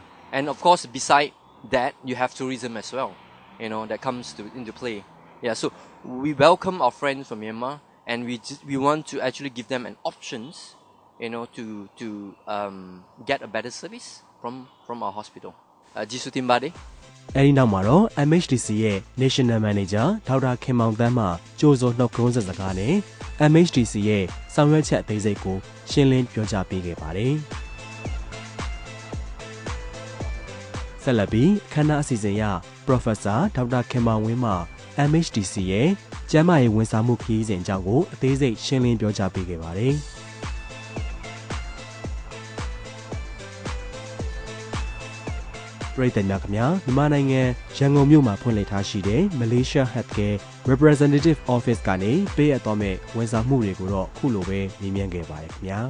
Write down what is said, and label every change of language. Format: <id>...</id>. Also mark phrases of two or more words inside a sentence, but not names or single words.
<en>And of course, beside that, you have tourism as well, that comes into play. Yeah, so we welcome our friends from Myanmar, and we want to actually give them an options, to get a better service from our hospital. Jisu Timbade.</en> <my>အဲဒီနောက်မှာတော့ MHTC ရဲ့</my> <en>National Manager</en> <my>ဒေါက်တာခင်မောင်သန်းမှကြိုးစိုးနှုတ်ခွန်းဆက်စကားနဲ့ MHTC ရဲ့ဆောင်ရွက်ချက်အသေးစိတ်ကိုရှင်းလင်းပြောကြားပေးခဲ့ပါတယ်။ ဆက်လက်ပြီးခန္ဓာအစီအစဉ်ရ Professor ဒေါက်တာခင်မောင်ဝင်းမှ MHTC ရဲ့ကျန်းမာရေးဝန်ဆောင်မှုခရီးစဉ်အကြောင်းကိုအသေးစိတ်ရှင်းလင်းပြောကြားပေးခဲ့ပါတယ်။ပြည်သူများခင်ဗျာမြန်မာနိုင်ငံရန်ကုန်မြို့မှာဖွင့်လှစ်ထားရှိတဲ့ Malaysia Healthcare Representative Office ကနေပေးအပ်သွားမဲ့ဝန်ဆောင်မှုတွေကိုတော့ခုလိုပဲမြင်မြန်ခဲ့ပါတယ်ခင်ဗျာ</my>